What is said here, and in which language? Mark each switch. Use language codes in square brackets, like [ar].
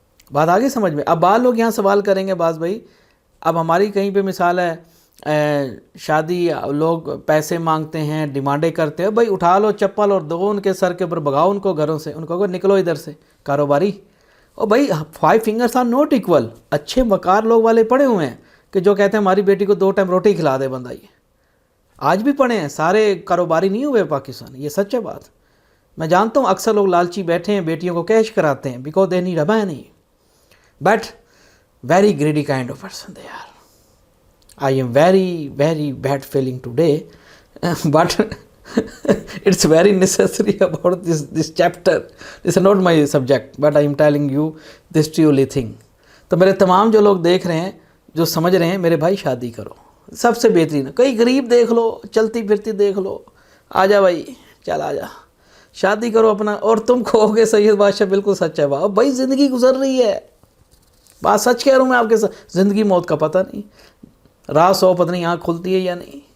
[ur] بات آگے سمجھ میں؟ اب بعض لوگ یہاں سوال کریں گے، بعض بھائی اب ہماری کہیں پہ مثال ہے شادی، لوگ پیسے مانگتے ہیں، ڈیمانڈیں کرتے ہیں، بھائی اٹھا لو چپل اور دو ان کے سر کے اوپر، بھگاؤ ان کو گھروں سے، ان کو نکلو ادھر سے کاروباری. اور بھائی [en] 5 fingers are not equal. [ur] اچھے وقار لوگ والے پڑے ہوئے ہیں کہ جو کہتے ہیں ہماری بیٹی کو 2 ٹائم روٹی کھلا دے بندہ. یہ آج بھی پڑے ہیں، سارے کاروباری نہیں ہوئے پاکستان. یہ سچ ہے بات. میں جانتا ہوں اکثر لوگ لالچی بیٹھے ہیں، بیٹیوں کو کیش کراتے ہیں [en] Because they need a money. But very greedy kind of person they are. I am very bad feeling today, but it's very necessary about this chapter. This is not my subject, but I am telling you this truly thing. [ur] تو میرے تمام جو لوگ دیکھ رہے ہیں، جو سمجھ رہے ہیں، میرے بھائی شادی کرو. سب سے بہترین، کئی غریب دیکھ لو، چلتی پھرتی دیکھ لو، آ جا بھائی، چل آ جا، شادی کرو اپنا. اور تم کہو گے سید بادشاہ بالکل سچ ہے. واہ بھائی، زندگی گزر رہی ہے. بات سچ کہہ رہا ہوں میں آپ کے ساتھ. زندگی موت کا پتہ نہیں، رات 100 پتہ نہیں آنکھ کھلتی ہے یا نہیں.